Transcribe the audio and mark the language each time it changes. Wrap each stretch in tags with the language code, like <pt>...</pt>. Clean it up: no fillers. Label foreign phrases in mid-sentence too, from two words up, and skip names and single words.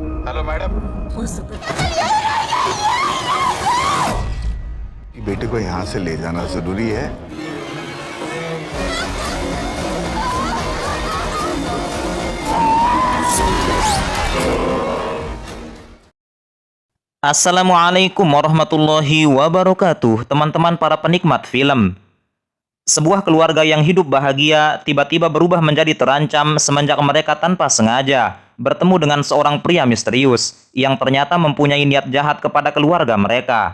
<en>hello madam.</en> <hi>बेटे को यहाँ से ले जाना जरूरी है।</hi> <ar>السلام عليكم ورحمة الله وبركاته,</ar> <id>teman-teman para penikmat film. Sebuah keluarga yang hidup bahagia tiba-tiba berubah menjadi terancam semenjak mereka tanpa sengaja bertemu dengan seorang pria misterius yang ternyata mempunyai niat jahat kepada keluarga mereka.</id>